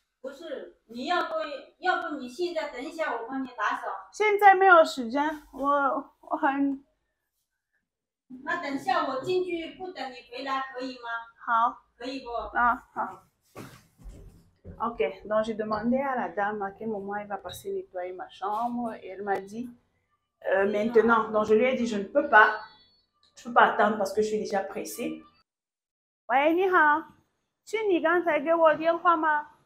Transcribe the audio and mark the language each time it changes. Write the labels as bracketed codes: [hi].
[zh] 不是，你要不你现在等一下，我帮你打扫。现在没有时间，我很。那等下我进去不等你回来可以吗？好。可以不？啊，好。 [fr] Ok, donc j'ai demandé à la dame à quel moment elle va passer nettoyer ma chambre et elle m'a dit maintenant. Donc je lui ai dit je ne peux pas, je peux pas attendre parce que je suis déjà pressée. [zh] 喂，你好，是你刚才给我电话吗？